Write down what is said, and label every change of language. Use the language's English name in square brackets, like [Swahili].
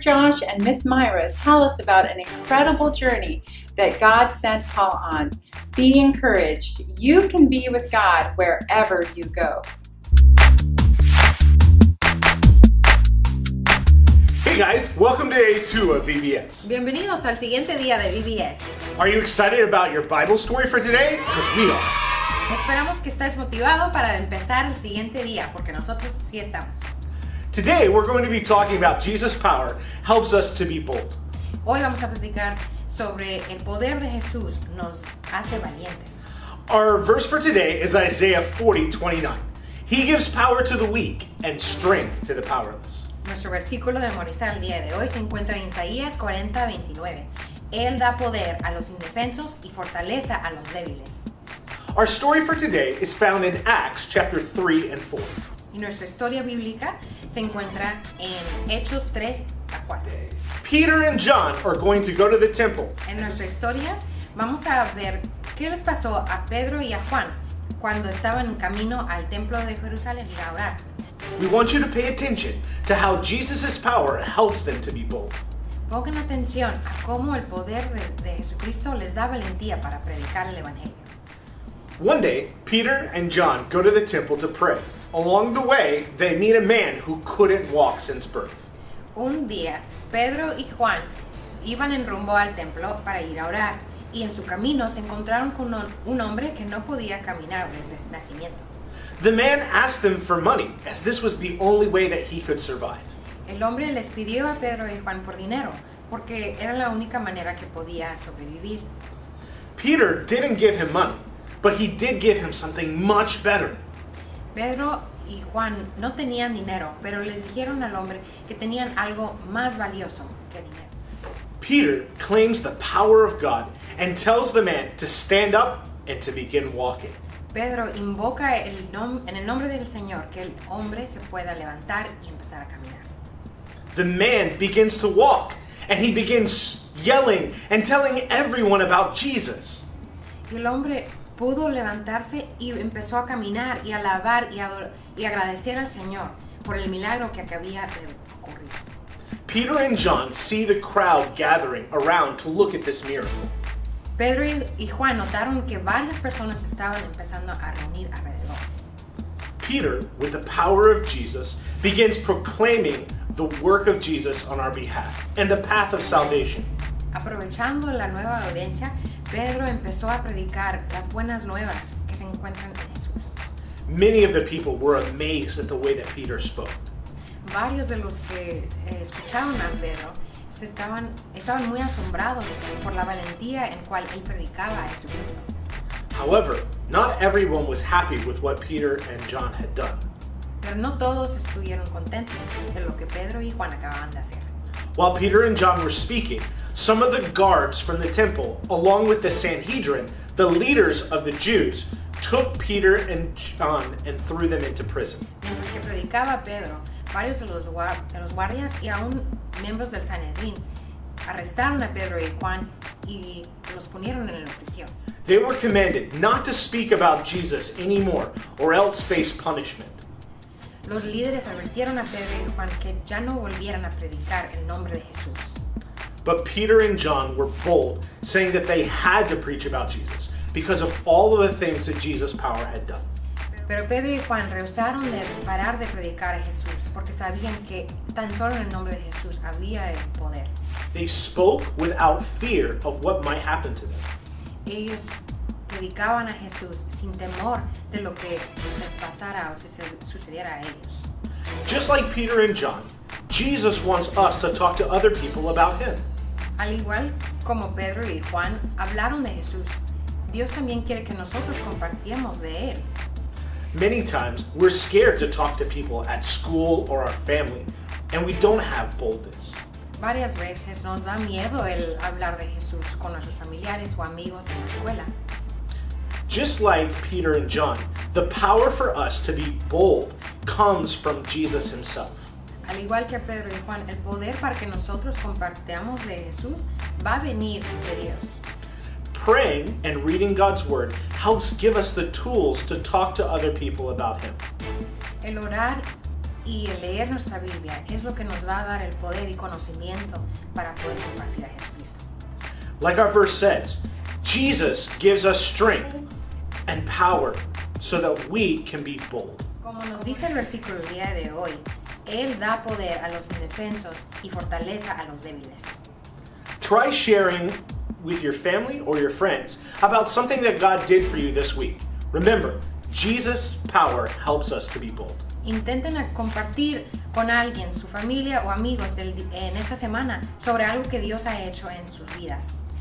[English] Josh and Miss Myra tell us about an incredible journey that God sent Paul on. Be encouraged. You can be with God wherever you go. Hey guys, welcome to day 2 of VBS. [Spanish] Bienvenidos al siguiente día de VBS. [English] Are you excited about your Bible story for today? Because we are. [Spanish] Esperamos que estés motivado para empezar el siguiente día, porque nosotros sí estamos. [English] Today we're going to be talking about Jesus' power helps us to be bold. [Spanish] Hoy vamos a platicar sobre el poder de Jesús nos hace valientes. [English] Our verse for today is Isaiah 40:29. He gives power to the weak and strength to the powerless. [Spanish] Nuestro versículo de memorizar el día de hoy se encuentra en Isaías 40:29. Él da poder a los indefensos y fortaleza a los débiles. [English] Our story for today is found in Acts chapter 3 and 4. [Spanish] Y nuestra historia bíblica se encuentra en Hechos 3 a 4. [English] Peter and John are going to go to the temple. [Spanish] En nuestra historia vamos a ver qué les pasó a Pedro y a Juan cuando estaban en camino al templo de Jerusalén a orar. [English] We want you to pay attention to how Jesus' power helps them to be bold. [Spanish] Pongan atención a cómo el poder de Jesucristo les da valentía para predicar el Evangelio. [English] One day, Peter and John go to the temple to pray. Along the way, they meet a man who couldn't walk since birth. [Spanish] Un día, Pedro y Juan iban en rumbo al templo para ir a orar y en su camino se encontraron con un hombre que no podía caminar desde el nacimiento. [English] The man asked them for money, as this was the only way that he could survive. [Spanish] El hombre les pidió a Pedro y Juan por dinero, porque era la única manera que podía sobrevivir. [English] Peter didn't give him money, but he did give him something much better. [Spanish] Pedro y Juan no tenían dinero, pero le dijeron al hombre que tenían algo más valioso que dinero. [English] Peter claims the power of God and tells the man to stand up and to begin walking. [Spanish] Pedro invoca en el nombre del Señor que el hombre se pueda levantar y empezar a caminar. [English] The man begins to walk, and he begins yelling and telling everyone about Jesus. [Spanish] Y el hombre pudo levantarse y empezó a caminar y alabar y agradecer al Señor por el milagro que había ocurrido. [English] Peter and John see the crowd gathering around to look at this miracle. [Spanish] Pedro y Juan notaron que varias personas estaban empezando a reunir alrededor. [English] Peter, with the power of Jesus, begins proclaiming the work of Jesus on our behalf and the path of salvation. [Spanish] Aprovechando la nueva audiencia, Pedro empezó a predicar las buenas nuevas que se encuentran en Jesús. [English] Many of the people were amazed at the way that Peter spoke. [Spanish] Varios de los que escucharon a Pedro estaban muy asombrados por la valentía en cual él predicaba a Jesucristo. [English] However, not everyone was happy with what Peter and John had done. [Spanish] Pero no todos estuvieron contentos de lo que Pedro y Juan acababan de hacer. [English] While Peter and John were speaking, some of the guards from the temple, along with the Sanhedrin, The leaders of the Jews took Peter and John and threw them into prison. [Spanish] Mientras que predicaba Pedro, varios de los guardias y aún miembros del Sanedrín arrestaron a Pedro y Juan y los ponieron en la prisión. [English] They were commanded not to speak about Jesus anymore or else face punishment. [Spanish] Los líderes advirtieron a Pedro y Juan que ya no volvieran a predicar el nombre de Jesús. [English] But Peter and John were bold, saying that they had to preach about Jesus because of all of the things that Jesus' power had done. [Spanish] Pero Pedro y Juan rehusaron de parar de predicar a Jesús porque sabían que tan solo en el nombre de Jesús había el poder. [English] They spoke without fear of what might happen to them. [Spanish] Ellos predicaban a Jesús sin temor de lo que les pasara o sucediera a ellos. [English] Just like Peter and John, Jesus wants us to talk to other people about him. [Spanish] Al igual como Pedro y Juan hablaron de Jesús, Dios también quiere que nosotros compartiéramos de él. [English] Many times, we're scared to talk to people at school or our family, and we don't have boldness. [Spanish] Varias veces nos da miedo el hablar de Jesús con nuestros familiares o amigos en la escuela. [English] Just like Peter and John, the power for us to be bold comes from Jesus himself. [Spanish] Al igual que Pedro y Juan, el poder para que nosotros compartamos de Jesús va a venir de Dios. [English] Praying and reading God's word helps give us the tools to talk to other people about him. [Spanish] El orar y el leer nuestra Biblia es lo que nos va a dar el poder y conocimiento para poder compartir a Jesucristo. [English] Like our verse says, Jesus gives us strength and power so that we can be bold. [Spanish] Como nos dice el versículo el día de hoy, Él da poder a los indefensos y fortaleza a los débiles. [English] Try sharing with your family or your friends about something that God did for you this week. Remember, Jesus' power helps us to be bold. [Spanish] Intenten compartir con alguien, su familia o amigos en esta semana sobre algo que Dios ha hecho en sus vidas.